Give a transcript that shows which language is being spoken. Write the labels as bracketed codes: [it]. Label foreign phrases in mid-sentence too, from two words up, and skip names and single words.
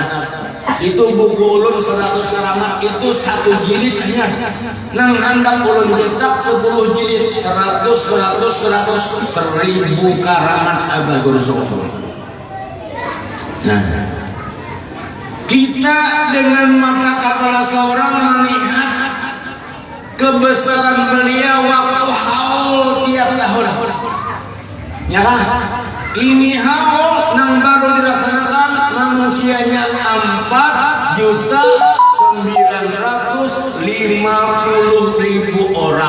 [bjn] Itu buku ulun 100 karamat itu 1 jilid hanya. Nang hendak ulun cetak 10 jilid 100 1000 karamat Abah Guru Sekumpul. [id] Nah, kita dengan mata kepala seorang melihat kebesaran beliau waktu haul tiap tahun. Ya kan? Ini haul yang baru dilaksanakan manusianya 4.950.000 orang.